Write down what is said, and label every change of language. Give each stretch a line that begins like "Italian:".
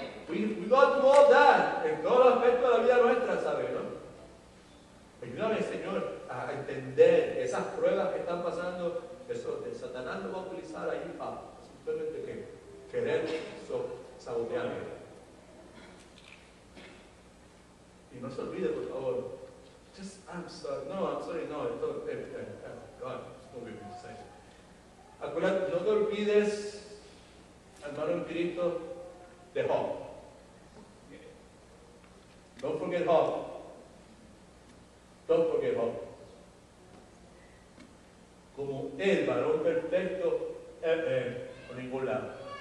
English: We go through all that
Spanish: en todos los aspectos de la vida nuestra, ¿sabes? ¿No? Ayúdame, Señor, a entender que esas pruebas que están pasando, eso de Satanás lo va a utilizar ahí para simplemente querer sabotearme. Y no se olvide, por favor.
English: I'm sorry, no, God, it's no good to say.
Spanish: Acuérdate, no te olvides, hermano en Cristo, de Job.
English: Don't forget Job. Don't forget Job.
Spanish: Como el varón perfecto, por ningún lado.